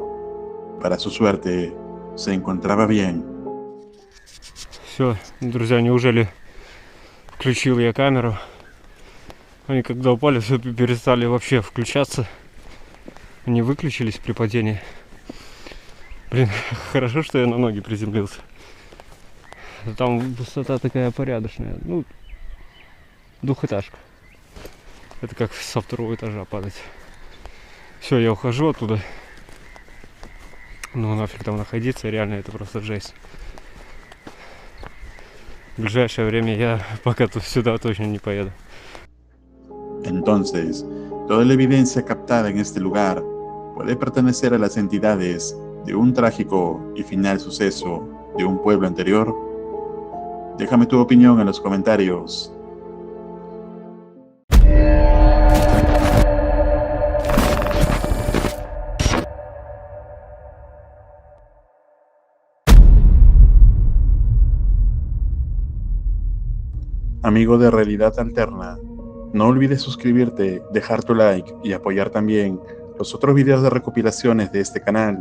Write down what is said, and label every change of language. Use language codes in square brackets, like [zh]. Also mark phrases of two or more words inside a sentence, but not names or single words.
[es] Para su suerte, se encontraba bien. [ru] Все, друзья, неужели включил я камеру? Они когда упали, все перестали вообще включаться. Они выключились при падении. Блин, хорошо, что я на ноги приземлился. Там высота такая порядочная. Ну, двухэтажка. Это как со второго этажа падать. Все, я ухожу оттуда. Ну нафиг там находиться, реально это просто жесть. В ближайшее время я пока тут сюда точно не поеду. [es] Entonces, toda la evidencia captada en este lugar puede pertenecer a las entidades de un trágico y final suceso de un pueblo anterior. Déjame tu opinión en los comentarios. Amigo de Realidad Alterna, no olvides suscribirte, dejar tu like y apoyar también los otros videos de recopilaciones de este canal.